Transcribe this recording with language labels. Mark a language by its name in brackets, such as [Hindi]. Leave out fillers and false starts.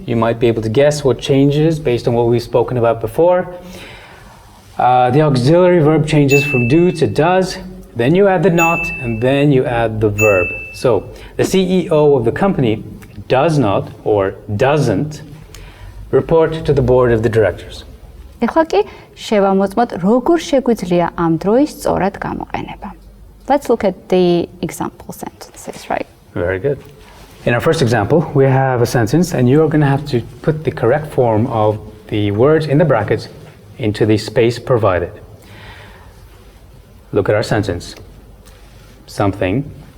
[English] You might be able to guess what changes based on what we've spoken about before. The auxiliary verb changes from do to does, then you add the not, and then you add the verb. So the CEO of the company does not, or doesn't, report to the board of the directors. [Georgian] ეხლა კი შევამოწმოთ როგორ შეგვიძლია ამ დროის სწორად გამოყენება. [English] Let's look at the example sentences, right? Very good. In our first example, we have a sentence, and you are going to have to put the correct form of the words in the brackets into the space provided. Look at our sentence. Something